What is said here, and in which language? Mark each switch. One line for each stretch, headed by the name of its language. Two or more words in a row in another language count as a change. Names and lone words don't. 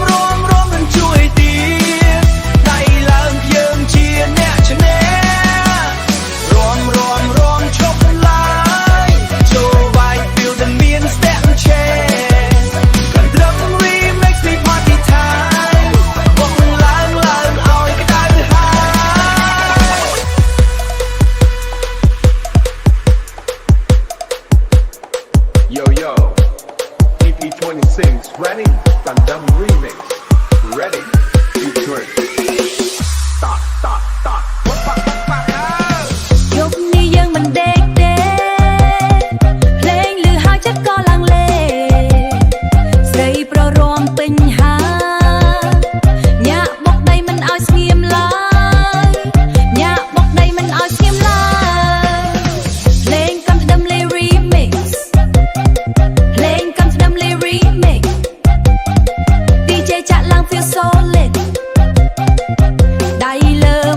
Khmer: មិនជួយទៀតដៃឡើងយើងជាអ្នកឈ្នះរាំឈប់ឡើយចូលវាយ feel តែមានស្ទាក់ឆេកន្ទ្រឹម remix ពី
English: party time
Khmer: បុកឡើងឲ្យក្តៅហើយ
English: Yo, EP26 ready? Gundam remix. Ready? Featuring. Stop.
Khmer: យប់នេះយើងមិនដេកទេភ្លេងឮហើយចិត្ត ក៏ឡើងលេស្រីប្ររំពេញហាញាក់បុកដីមិនឲ្យស្ងៀមឡើយញាក់បុកដីមិនឲ្យស្ងៀមឡើយភ្លេងកំស្ទឹមលេ remix ភ្លេងកំស្ទឹមលេ remix DJ ចាក់ឡើង
English: feel solid
Khmer: ដៃលើ